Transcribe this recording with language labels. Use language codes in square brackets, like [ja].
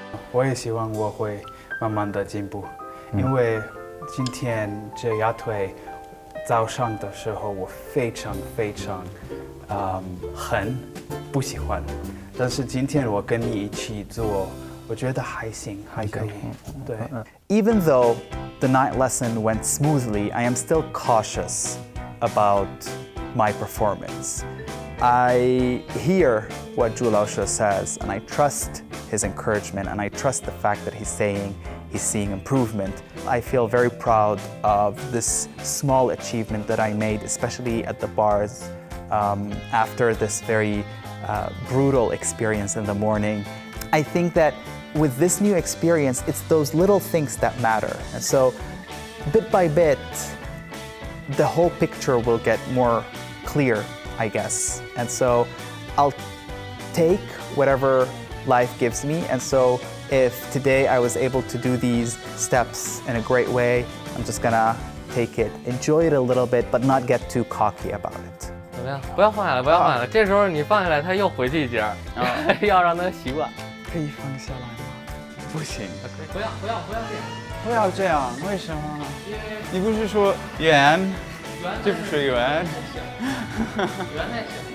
[zh] 我也希望我会慢慢的进步，因为今天这压腿，早上的时候我非常很不喜欢，但是今天我跟你一起做，我觉得还行，还可以。对。 [en] Even though the night lesson went smoothly, I am still cautious about my performance. I hear what Zhu Laoshi says, and I trust his encouragement, and I trust the fact that he's saying he's seeing improvement. I feel very proud of this small achievement that I made, especially at the bars, after this very brutal experience in the morning. I think that with this new experience, it's those little things that matter. And so, bit by bit, the whole picture will get more clear, I guess. And so, I'll take whatever life gives me. And so, if today I was able to do these steps in a great way, I'm just gonna take it, enjoy it a little bit, but not get too cocky about it. [zh] 怎么样？不要放下来，不要放下来。这时候你放下来，他又回去一节，要让他习惯。可以放下来吗？不行。不要这样。不要这样，为什么？你不是说圆？这不是圆。圆才行。